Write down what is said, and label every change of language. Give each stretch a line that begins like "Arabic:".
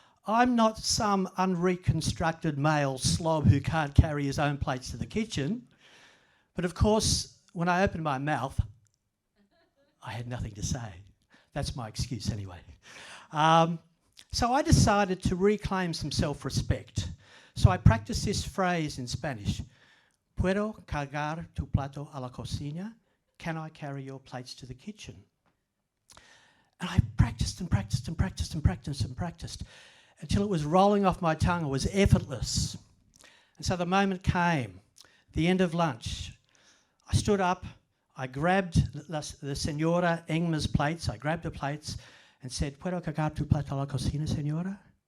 English: I'm not some unreconstructed male slob who can't carry his own plates to the kitchen. But of course, when I opened my mouth, I had nothing to say. That's my excuse anyway. So I decided to reclaim some self-respect. So I practiced this phrase in Spanish.
Spanish: Puedo cargar tu plato a la cocina?
English: Can I carry your plates to the kitchen? And I practiced and practiced and practiced and practiced and practiced until it was rolling off my tongue. It was effortless. And so the moment came, the end of lunch. I stood up, I grabbed the Senora Engma's plates, I grabbed the plates and said,
Spanish: Puedo cargar tu plato a la cocina, Senora?